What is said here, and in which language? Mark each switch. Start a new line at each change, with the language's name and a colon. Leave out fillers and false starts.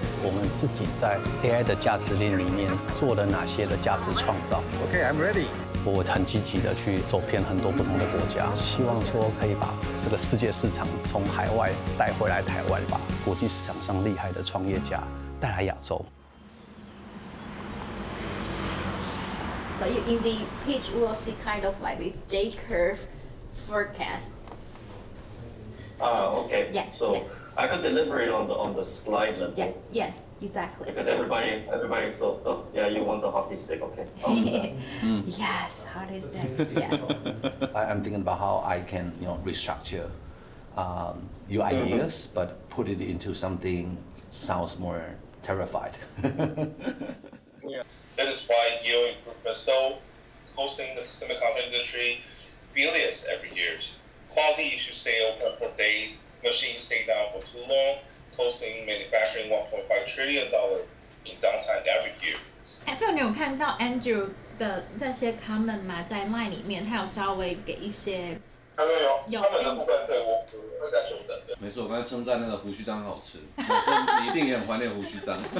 Chinese: 我们自己在 AI 的价值链里面做了哪些的价值创造
English: Okay, I'm ready.
Chinese: 我很积极的去走遍很多不同的国家，希望说可以把这个世界市场从海外带回来台湾，把国际市场上厉害的创业家带来亚洲。
English: So in the pitch, we will see kind of like this J-curve forecast. Okay. Yeah. So yeah. I could deliver it on the slide level. Yeah. Yes. Exactly. Because everybody. So you want the hockey stick, okay? Yes. How is that? Yeah. I'm thinking about how I can, restructure your ideas, but put it into something sounds more terrified. Yeah. That is why yield improvement still hosting the semiconductor industry billions every year. Quality issues stay open for days, machines stay down for too long, costing manufacturing $1.5 trillion in downtime every year.
Chinese: Phil， 你有看到 Andrew 的这些 comment 吗？在 Line 里面，他有稍微给一些。有，他们的部分对我会再修正的。没错，我刚才称赞那个胡须章很好吃，我说你一定也很怀念胡须章。